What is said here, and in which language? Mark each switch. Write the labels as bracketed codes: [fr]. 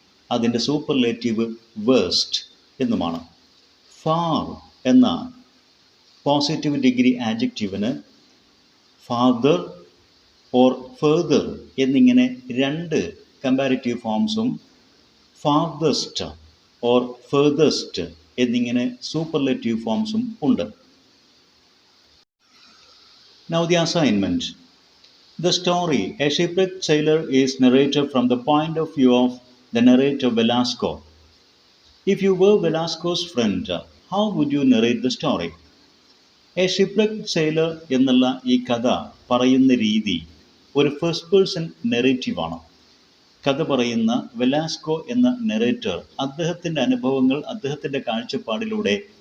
[ml] അതിൻ്റെ superlative worst എന്നുമാണ്. Far എന്ന positive degree ആഡ്ജക്റ്റീവിന് father or further എന്നിങ്ങനെ 2 കമ്പാരിറ്റീവ് ഫോംസും ഫാർദസ്റ്റ് ഓർ ഫെർദസ്റ്റ് എന്നിങ്ങനെ സൂപ്പർലേറ്റീവ് ഫോംസും ഉണ്ട്. [en] Now the assignment. The story, A Shipwrecked Sailor, is narrated from the point of view of the narrator Velasco. If you were Velasco's friend, how would you narrate the story? [ml] A Shipwrecked Sailor എന്നുള്ള ഈ കഥ പറയുന്ന രീതി ഒരു first person നെറേറ്റീവാണ്. കഥ പറയുന്ന Velasco എന്ന narrator അദ്ദേഹത്തിൻ്റെ അനുഭവങ്ങൾ, അദ്ദേഹത്തിൻ്റെ കാഴ്ചപ്പാടിലൂടെ